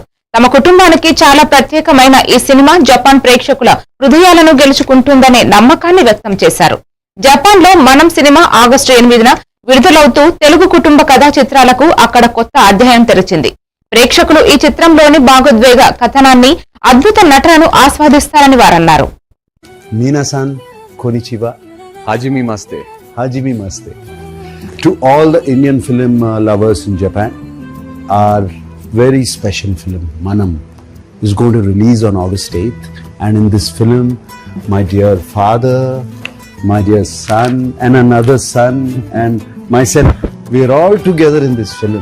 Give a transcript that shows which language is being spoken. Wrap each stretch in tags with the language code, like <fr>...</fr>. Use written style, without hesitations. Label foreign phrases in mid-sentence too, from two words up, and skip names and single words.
<te>తమ కుటుంబానికి చాలా ప్రత్యేకమైన ఈ సినిమా జపాన్ ప్రేక్షకుల హృదయాలను గెలుచుకుంటుందనే నమ్మకాన్ని వ్యక్తం చేశారు. జపాన్ లో మనం సినిమా ఆగస్టు 8న విడుదలవుతూ తెలుగు కుటుంబ కథా చిత్రాలకు అక్కడ కొత్త అధ్యాయం తెరిచింది. ప్రేక్షకులు ఈ చిత్రంలోని భాగోద్వేగ కథనాన్ని, అద్భుత నటనను ఆస్వాదిస్తారని వారన్నారు.</te> <ja>皆さん、こんにちは. はじめまして. はじめまして.</ja> <en>To all the Indian film lovers in Japan, our very special film, Manam, is going to release on August 8th. And in this film, my dear father, my dear son, and another son, and myself, we are all together in this film.</en>